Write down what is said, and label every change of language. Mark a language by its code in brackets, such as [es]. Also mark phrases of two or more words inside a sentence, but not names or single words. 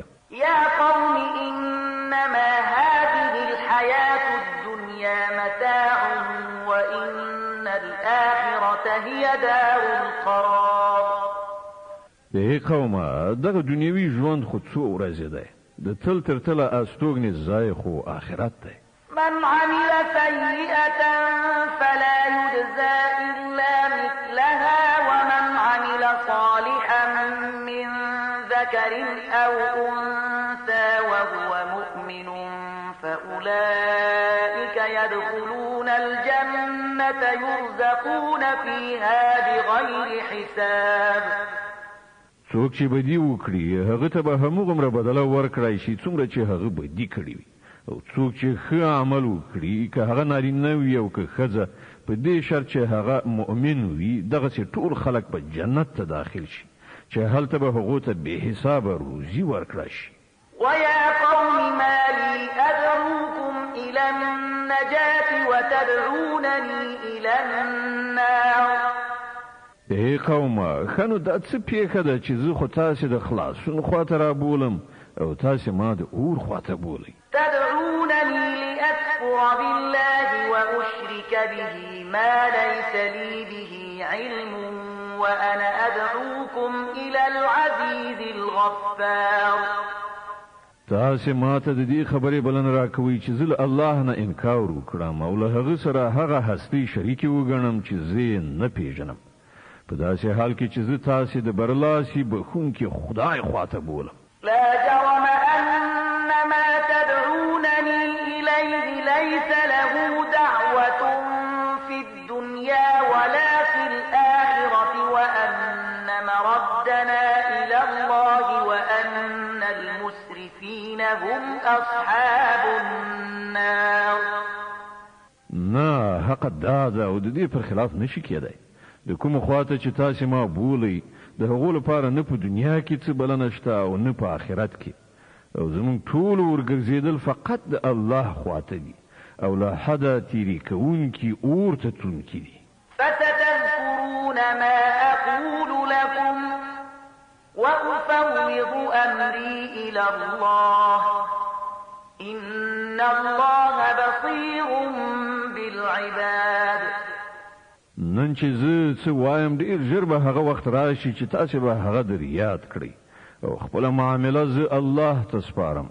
[ar] يا قوم إنما هذه الحياة الدنيا متاع وإن الآخرة هي دار القرار. [ps] ای قومه دغه دنیوي ژوند خو څو ورځې دی د تل تر تله استوګنې ځای خو آخرت دی. [ar] من عمل سيئة فلا يجزى إلا مثلها ومن عمل صالحا من ذكر أو أنثى وهو مؤمن فأولئك يدخلون الجنة يرزقون فيها بغير حساب. [ps] څوک چې بدی وکړي هغه ته به همغومره بدله ورکړای شي څومره چې هغه بدی کړی وي او څوک چې ښه عمل وکړي که هغه نارینه وي او که ښځه په دې شرط چې هغه مؤمن وي دغسې ټول خلک په جنت ته داخل شي چې هلته به هغو ته بې حسابه روزي ورکړه شي. [ar] ويا قوم ما لي أدعوكم إلى النجاة وتدعونني إلى النار. [ps] ای قومه ښه نو دا څه پیښه ده چې زه خو تاسې د خلاصون خواته رابولم او تاسې ما د اور خواته بولئ. [ar] تدعونني لأكفر بالله وأشرك به ما ليس لي به علم وأنا أدعوكم إلى العزيز الغفار. [ps] تاسې ما ته د دې خبرې بلنه راکوئ چې زه له الله نه انکار وکړم او له هغه سره هغه هستۍ شریکې وګڼم چې زه یې نه پیژنم په داسې حال کې چې زه تاسې د برلاسي بخونکي خدای خواته بولم. [ar] لا جرم أن ما تدعونني إليه ليس له دعوة في الدنيا ولا في الآخرة وأن مردنا إلى الله وأن المسرفين هم أصحاب النار. [ps] نه حق داده او د دې پر خلاف نشي کېدی. د کوم خواته چې تاسې ما بولئ د هغو لپاره نه په دنیا کې څه بلنه شته او نه په آخرت کې او زموږ ټول ورګرځېدل فقط د الله خواته دي او له حده تیرې کوونکي اور ته تلونکي دي. [ar] فستذكرون ما أقول لكم وأفوض أمري إلى الله إن الله بصير بالعباد. [ps] نن چې زه څه وایم ډېر ژر به هغه وخت راشي چې تاسې به هغه در یاد کړئ او خپله معامله زه الله ته سپارم.